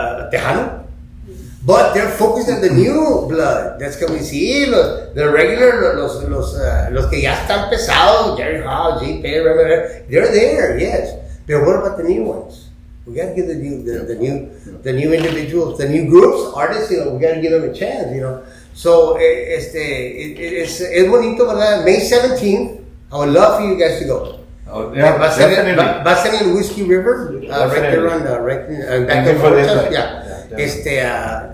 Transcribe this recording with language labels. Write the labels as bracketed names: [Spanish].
[English] Tejano, but they're focused on the new blood that's coming. [Spanish] Sí, [English] the regular, [Spanish] los que ya están pesados, Jerry Hall, G. [English] Perry, they're there, yes. But what about the new ones? We got to give the new individuals, the new groups, artists. We got to give them a chance. So it's [Spanish] bonito, ¿verdad? [English] May 17th. I would love for you guys to go. Oh, yeah, [Spanish] Va a ser en el Whiskey River, [English] right there on back of the yeah.